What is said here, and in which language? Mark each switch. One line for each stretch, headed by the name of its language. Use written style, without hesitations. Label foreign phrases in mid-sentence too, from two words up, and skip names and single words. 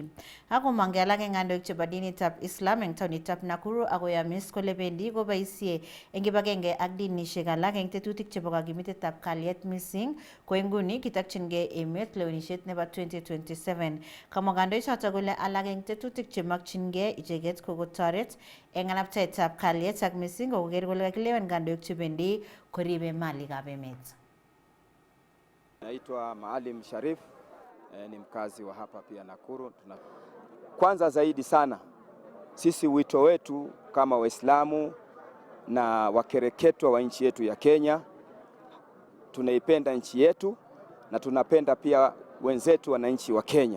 Kalenjin: Ako mangelak eng kandoik chebo dinitab Islam eng taonitab Nakuru akoyamis kole bendi koboisie eng kibagenge ak dinishek alak eng tetutik chebo kakimitetab kalyet mising ko nguni kitokchingei emet lewenisiet nebo 2027. Kamwa kandoichoto kole alak eng tetutik chemakchingei icheket ko kotoret eng alaptaetab kalyet ak mising ko koker kole kakilewen kandoik chebendi koribe malikab emet.
Swahili: Naitwa Maalim Sharif, ni mkazi wa hapa pia Nakuru. Kwanza zaidi sana, sisi wito wetu kama Waislamu na wakereketwa wa nchi yetu ya Kenya, tunaipenda nchi yetu na tunapenda pia wenzetu wananchi wa Kenya.